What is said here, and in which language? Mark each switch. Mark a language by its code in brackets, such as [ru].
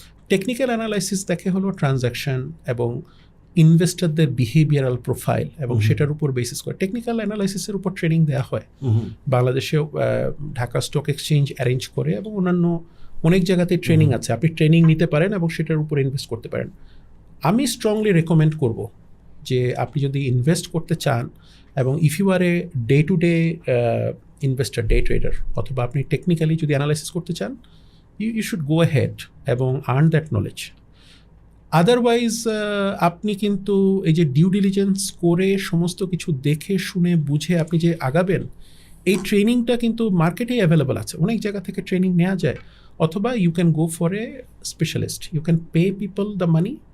[bn] Technical analysis দেখে হলো transaction এবং ইনভেস্টরদের বিহেভিয়ারাল প্রোফাইল, এবং সেটার উপর বেসিস করে টেকনিক্যাল অ্যানালাইসিসের উপর ট্রেনিং দেওয়া হয় বাংলাদেশেও, ঢাকা স্টক এক্সচেঞ্জ অ্যারেঞ্জ করে, এবং অন্যান্য অনেক জায়গাতে ট্রেনিং আছে, আপনি ট্রেনিং নিতে পারেন এবং সেটার উপর ইনভেস্ট করতে পারেন। আমি স্ট্রংলি রেকমেন্ড করব যে আপনি যদি ইনভেস্ট করতে চান, এবং [en] if you are a day to day investor, day trader, [bn] অথবা আপনি টেকনিক্যালি যদি অ্যানালাইসিস করতে চান, [en] you should go ahead এবং earn that knowledge. [bn] আদারওয়াইজ আপনি কিন্তু এই যে ডিউ ডিলিজেন্স করে সমস্ত কিছু দেখে শুনে বুঝে আপনি যে আগাবেন, এই ট্রেনিংটা কিন্তু মার্কেটেই অ্যাভেলেবল আছে, অনেক জায়গা থেকে ট্রেনিং নেওয়া যায়। [en] অথবা you can go for a specialist, you can pay people the money.